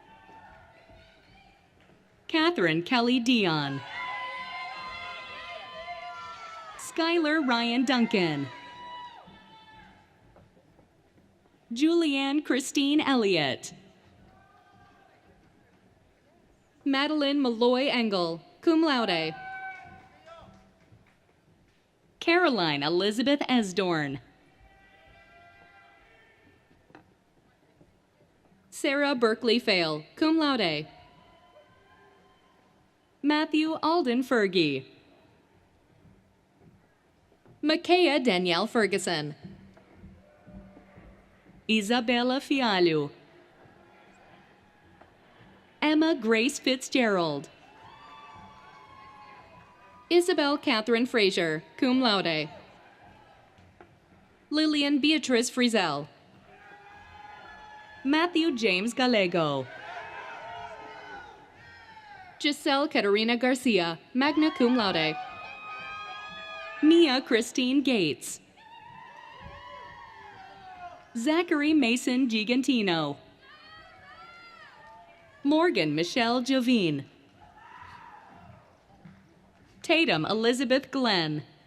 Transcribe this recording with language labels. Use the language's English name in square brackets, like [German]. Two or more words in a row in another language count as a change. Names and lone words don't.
[English] Catherine Kelly Dion. Skylar Ryan Duncan. Julianne Christine Elliott. Madeline Malloy Engel, [Latin] cum laude. [English] Caroline Elizabeth Esdorn. Sarah Berkeley Fail, [Latin] cum laude. [English] Matthew Alden Fergie. Makaya Danielle Ferguson. Isabella Fialho. Emma Grace Fitzgerald. Isabel Catherine Frazier, [Latin] cum laude. [English] Lillian Beatrice Frizel. Matthew James Gallego. Giselle Caterina Garcia, [Latin] magna cum laude. [English] Mia Christine Gates. Zachary Mason Gigantino. Morgan Michelle Jovine. Tatum Elizabeth Glenn.